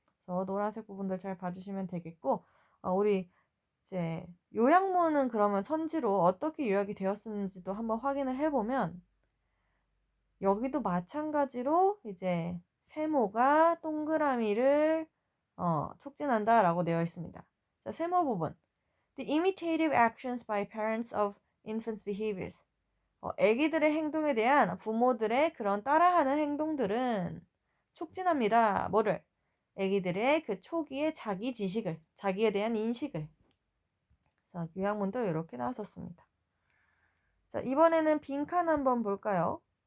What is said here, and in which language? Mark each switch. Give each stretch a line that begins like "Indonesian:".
Korean: 그래서 노란색 부분들 잘 봐주시면 되겠고 우리 이제 요약문은 그러면 선지로 어떻게 요약이 되었는지도 한번 확인을 해보면 여기도 마찬가지로 이제 세모가 동그라미를 촉진한다라고 되어 있습니다. 자, 세모 부분.
English: The imitative actions by parents of infants' behaviors.
Korean: 애기들의 행동에 대한 부모들의 그런 따라하는 행동들은 촉진합니다. 뭐를? 애기들의 그 초기의 자기 지식을, 자기에 대한 인식을. 그래서 요약문도 이렇게 나왔었습니다. 자, 이번에는 빈칸 한번 볼까요?